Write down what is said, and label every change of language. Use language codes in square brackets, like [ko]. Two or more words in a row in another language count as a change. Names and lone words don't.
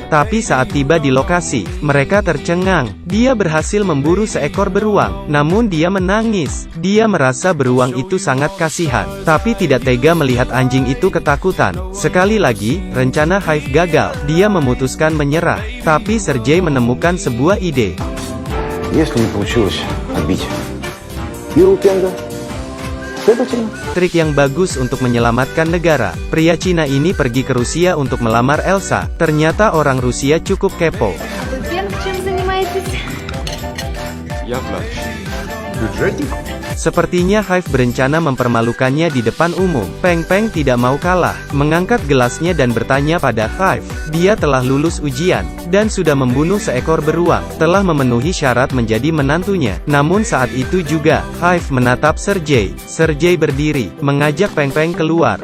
[id] Tapi saat tiba di lokasi, mereka tercengang. Dia berhasil memburu seekor beruang, namun dia menangis. Dia merasa beruang itu sangat kasihan, tapi tidak tega melihat anjing itu ketakutan. Sekali lagi, rencana Hive gagal. Dia memutuskan menyerah, tapi Sergei menemukan sebuah ide. [ru] Если не получилось отбить Иру Пенга, следовательно, [id] trik yang bagus untuk menyelamatkan negara. Pria Cina ini pergi ke Rusia untuk melamar Elsa. Ternyata orang Rusia cukup kepo. [ru] Вы, Пенг, чем занимаетесь? я врач. Бюджетник? [id] Sepertinya Hive berencana mempermalukannya di depan umum. Peng Peng tidak mau kalah, mengangkat gelasnya dan bertanya pada Hive. Dia telah lulus ujian, dan sudah membunuh seekor beruang, telah memenuhi syarat menjadi menantunya. Namun saat itu juga, Hive menatap Sergei. Sergei berdiri, mengajak Peng Peng keluar.